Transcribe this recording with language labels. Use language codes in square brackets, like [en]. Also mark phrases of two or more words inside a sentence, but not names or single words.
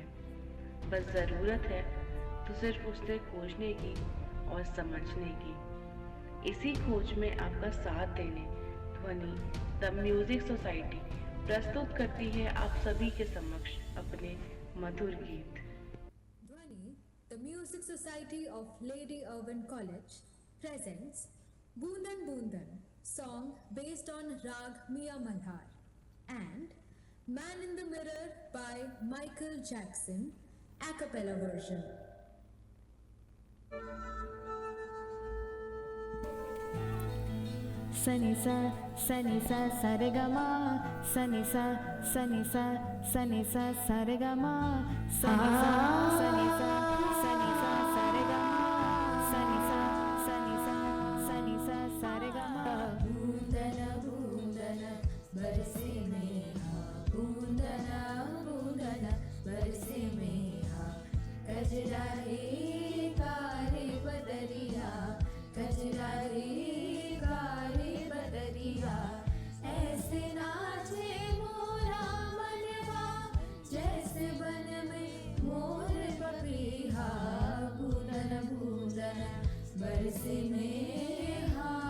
[hi] बस ज़रूरत है तो सिर्फ उसे खोजने की और समझने की। इसी खोज में आपका साथ देने ध्वनि द म्यूजिक सोसाइटी प्रस्तुत करती है आप सभी के समक्ष अपने मधुर गीत। [en] Dhwani, the Music Society of Lady Irwin College, presents Boondan Boondan, song based on Rag Mia Malhar, and Man in the Mirror by Michael Jackson, a cappella version. Sanisa, sanisa, sarigama, sanisa, sanisa, sanisa, sarigama, sanisa, sanisa, sanisa, sarigama, sanisa, sanisa, sanisa, sarigama. [hi] बूंदना, बूंदना, बरसे मेहा. बूंदना, बूंदना, बरसे मेहा. कजरा हे कारे बदरिया, कजरा हे ऐसे नाचे मोरा मनवा जैसे बन में मोर पपीहा। बूंदन बूंदन बरसे मेहा।